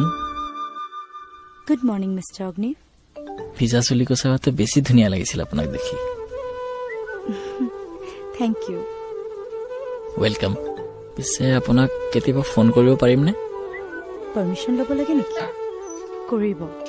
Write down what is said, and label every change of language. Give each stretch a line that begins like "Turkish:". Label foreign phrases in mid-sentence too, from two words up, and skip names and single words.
English: good morning mister अग्नि
Assamese: ভিজা চুলি কচাওতে বেছি ধুনিয়া লাগিছিল আপোনাক দেখি
English: thank you
Assamese: वेलकम পিছে আপোনাক কেতিয়াবা ফোন কৰিব পাৰিম নে परमिशन ল'ব লাগে নেকি কৰিব